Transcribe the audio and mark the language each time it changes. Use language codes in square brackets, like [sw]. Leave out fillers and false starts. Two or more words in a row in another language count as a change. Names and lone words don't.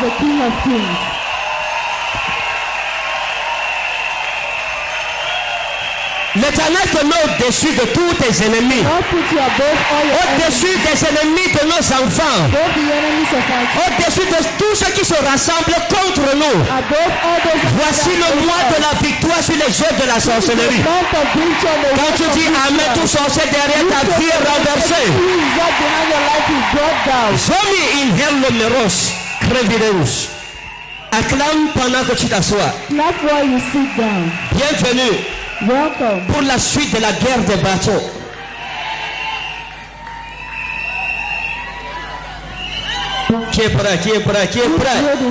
[fr] L'Éternel te met au-dessus de tous tes ennemis, au-dessus des ennemis de nos enfants, au-dessus de tous ceux qui se rassemblent contre nous. Voici le mois de la victoire sur les jeux de la sorcellerie. Quand tu dis Amen, tout sorcier derrière ta vie est renversé. Zomi in numeros, crevireus. Acclame pendant que tu t'assois. Bienvenue. Welcome. Pour la suite de la guerre des bateaux. Qui est prêt? Qui est prêt? Qui est prêt?